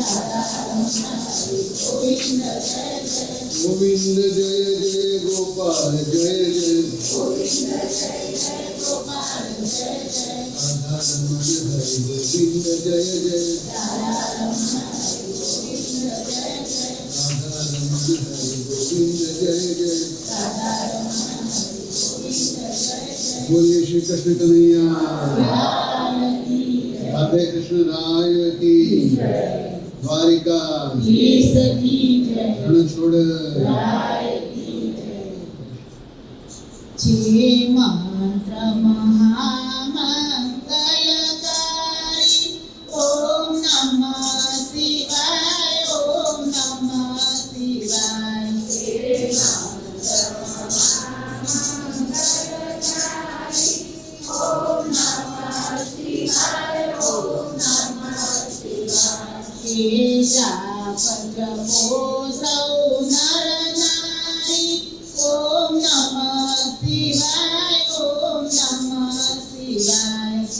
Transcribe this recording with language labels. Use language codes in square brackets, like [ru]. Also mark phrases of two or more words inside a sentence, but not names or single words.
[hi] गोविंद जय जय गोपाल जय जय गोविंद जय जय गोपाल बोलिए श्री कृष्ण कन्हैया राधे कृष्ण राय की द्वारिका रण छोड़ जे मंत्र महामंगलकारी [sa] ओम नमः शिवाय ओम नमः शिवाय ओम नमः शिवाय ओम नमः शिवाय [hi] पंचभो सौ नर नारी [sa] ओम नमः शिवाय ओम नमः शिवाय